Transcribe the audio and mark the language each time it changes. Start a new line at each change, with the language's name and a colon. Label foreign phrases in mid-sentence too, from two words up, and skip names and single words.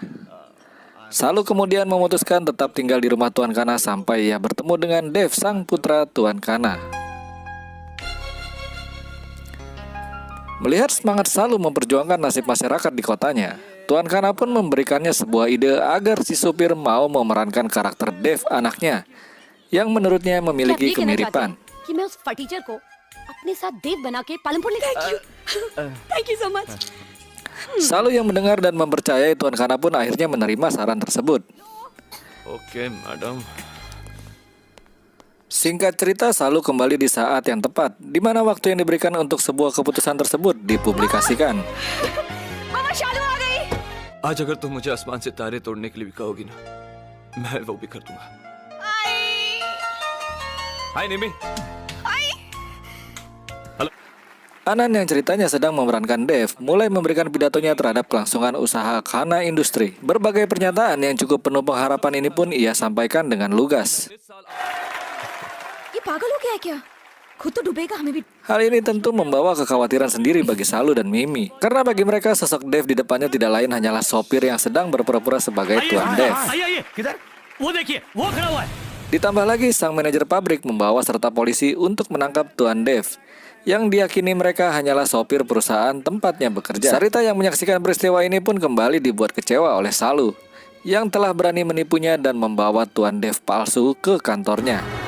Indonesian: Salu kemudian memutuskan tetap tinggal di rumah Tuan Khana sampai ia bertemu dengan Dev, sang putra Tuan Khana. Melihat semangat Salu memperjuangkan nasib masyarakat di kotanya, Tuan Khana pun memberikannya sebuah ide agar si supir mau memerankan karakter Dev, anaknya, yang menurutnya memiliki kemiripan.
Hindi: कि मैं उस फटीचर को अपने साथ देव बना के पालमपुर ले.
English: Thank you so much.
Indonesian: Salu yang mendengar dan mempercayai Tuan Kana pun akhirnya menerima saran tersebut.
English: OK madam
Indonesian: Singkat cerita, Salu kembali di saat yang tepat, di mana waktu yang diberikan untuk sebuah keputusan tersebut dipublikasikan.
Hindi: मामा शालू आ गई आज अगर तुम मुझे आसमान से तारे तोड़ने के लिए भी कहोगी ना मैं वो भी कर दूंगा हाय निमी
Indonesian: Anan yang ceritanya sedang memerankan Dev mulai memberikan pidatonya terhadap kelangsungan usaha Kana Industri. Berbagai pernyataan yang cukup penuh pengharapan ini pun ia sampaikan dengan lugas.
Hindi: ये पागल हो गया है क्या खुद तो डूबेगा हमें भी
Indonesian: Hal ini tentu membawa kekhawatiran sendiri bagi Salu dan Mimi. Karena bagi mereka sosok Dev di depannya tidak lain hanyalah sopir yang sedang berpura-pura sebagai Tuan Dev.
Hindi: किधर वो देखिए वो खड़ा हुआ है
Indonesian: Ditambah lagi sang manajer pabrik membawa serta polisi untuk menangkap Tuan Dev yang diyakini mereka hanyalah sopir perusahaan tempatnya bekerja. Sarita yang menyaksikan peristiwa ini pun kembali dibuat kecewa oleh Salu yang telah berani menipunya dan membawa Tuan Dev palsu ke kantornya.